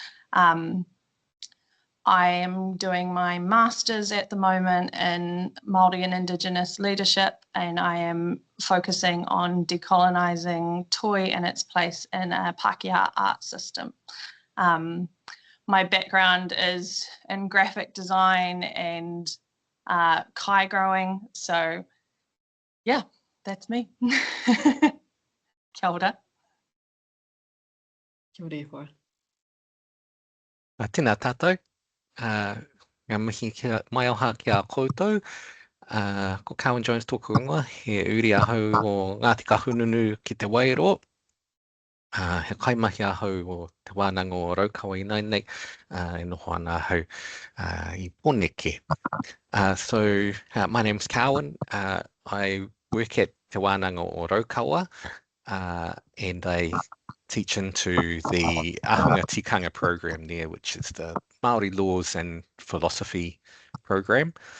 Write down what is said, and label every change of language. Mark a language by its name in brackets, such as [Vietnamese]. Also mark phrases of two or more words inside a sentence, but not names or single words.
[English] I am doing my master's at the moment in Māori and Indigenous leadership, and I am focusing on decolonising toi and its place in a Pākehā art system. My background is in graphic design and kai growing, so yeah, that's me. [Māori] Kia ora. Kia ora e hoa. Tēnā tātou, ngā mihi mai oha ki a koutou, ko Carwyn Jones tōku ingoa, he uri ahau o Ngāti Kahununu ki te Wairoa, he kaimahi ahau o te Wānanga o Raukawa i nei, e noho ana ahau I Pōneke. [English] So my name's Carwyn. I work at te Wānanga o Raukawa, and I teach into the Ahunga Tikanga program there, which is the Māori laws and philosophy program.